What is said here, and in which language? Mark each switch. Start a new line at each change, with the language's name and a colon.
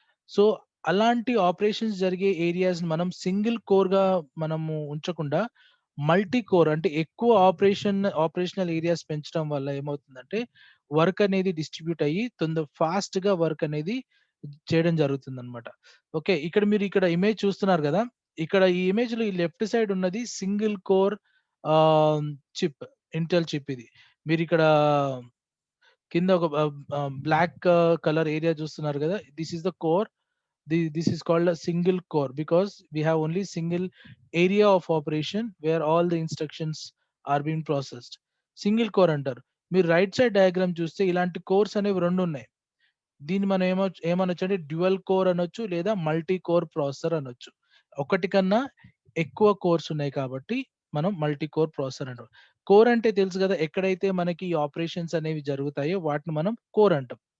Telugu: So అలాంటి operations జరిగే ఏరియాస్‌ని మనం సింగిల్ కోర్‌గా మనము ఉంచకుండా మల్టీ కోర్ అంటే ఎక్కువ ఆపరేషనల్ ఏరియాస్ పెంచడం వల్ల ఏమవుతుందంటే వర్క్ అనేది డిస్ట్రిబ్యూట్ అయ్యి ఫాస్ట్‌గా వర్క్ అనేది చేయడం జరుగుతుందన్నమాట. ఓకే. ఇక్కడ ఇమేజ్ చూస్తున్నారు గదా! ఇక్కడ ఈ ఇమేజ్‌లో ఈ లెఫ్ట్ సైడ్ ఉన్నది సింగిల్ కోర్ ఆహ్, చిప్. ఇంటెల్ చిప్ ఇది. మీరిక్కడ కింద ఒక బ్లాక్ కలర్ ఏరియా చూస్తున్నారు గదా!
English: This is the core. This is called a single core because we have only single area of operation where all the instructions are being processed.
Telugu: Single core అంటారు. మీరు right side diagram చూస్తే ఇలాంటి course అనేవి 2 ఉన్నాయి. దీన్ని మనం ఏమనొచ్చంటే dual core అనొచ్చు లేదా మల్టీ కోర్ ప్రాసెసర్ అనొచ్చు. ఒకటి కన్నా ఎక్కువ కోర్స్ ఉన్నాయి కాబట్టి మనం మల్టీ కోర్ ప్రాసెసర్ అంటాం. కోర్ అంటే తెలుసు గదా! ఎక్కడైతే మనకి ఆపరేషన్స్ అనేవి జరుగుతాయో వాటిని మనం కోర్ అంటాం.